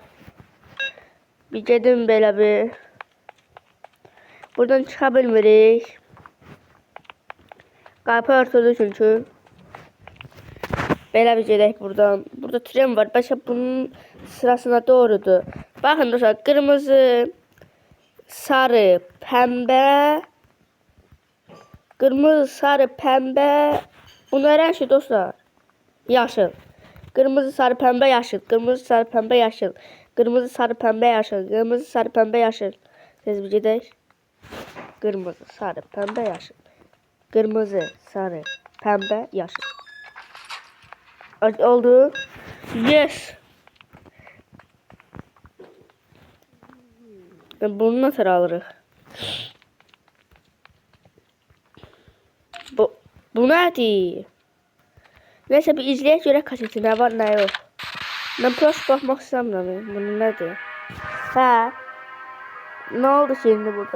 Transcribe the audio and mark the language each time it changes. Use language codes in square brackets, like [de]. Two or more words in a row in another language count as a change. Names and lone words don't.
[az] Bir gedim böyle bir. Buradan çıxa bilmirik. Qapı örtülü çünkü. Belə bir gedək buradan. Burada tren var. Bəlkə bunun sırasına doğrudur. [tr] Bakın dostlar kırmızı, sarı, pembe. Kırmızı, sarı, pembe. Bunlar her şey dostlar. Yaşıl. Kırmızı, sarı, pembe, yaşıl. Kırmızı, sarı, pembe, yaşıl. Kırmızı, sarı, pembe, yaşıl. Kırmızı, sarı, pembe, yaşıl. [az] Siz bir gedək. [tr] Kırmızı, sarı, pembe, yaşıl. Kırmızı, sarı, pembe, yaşıl. Oldu. Yes. Bunu nasıl alırıq? [az] Bu nədir? Neyse bir izleyək görək kaseti nə var nə yox. Ben prost baxmaq istəmirəm. Bu nədir? Hə. [tr] Ne oldu şimdi burada?